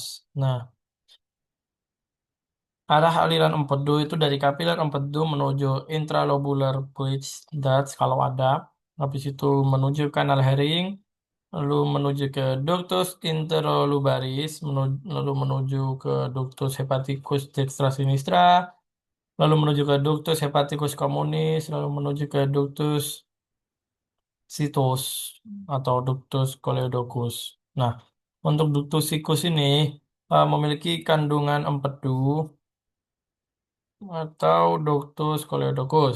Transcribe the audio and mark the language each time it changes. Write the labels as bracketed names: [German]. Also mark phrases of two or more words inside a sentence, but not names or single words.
[Indonesian] Nah, arah aliran empedu itu dari kapiler empedu menuju [English] intralobular bridge duct [Indonesian] kalau ada. Habis itu menuju kanal Herring, lalu menuju ke [Latin] ductus interlobaris, [Indonesian] lalu menuju ke [Latin] ductus hepaticus dextra sinistra, [Indonesian] lalu menuju ke [Latin] ductus hepaticus communis, [Indonesian] lalu menuju ke [Latin] ductus situs [Indonesian] atau [Latin] ductus coledochus. [Indonesian] Nah, untuk [Latin] ductus siccus [Indonesian] ini memiliki kandungan empedu atau [Latin] ductus coledochus.